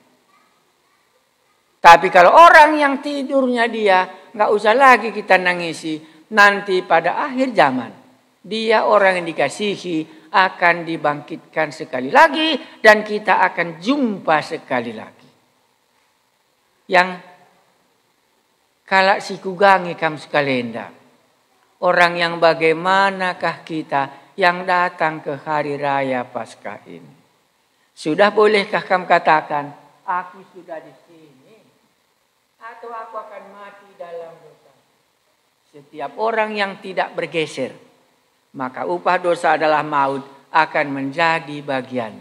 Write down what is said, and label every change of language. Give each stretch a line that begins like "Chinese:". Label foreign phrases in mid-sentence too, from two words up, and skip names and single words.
Indonesian: Tapi kalau orang yang tidurnya dia, nggak usah lagi kita nangisi. Nanti pada akhir zaman, dia orang yang dikasihi akan dibangkitkan sekali lagi dan kita akan jumpa sekali lagi.
Batak Karo: Yang kalak sikugangi kam sekalenda.
Indonesian: Orang yang bagaimanakah kita yang datang ke hari raya Paskah ini? Sudah bolehkah kamu katakan, aku sudah di sini, atau aku akan mati dalam dosa? Setiap orang yang tidak bergeser, maka upah dosa adalah maut, akan menjadi bagiannya.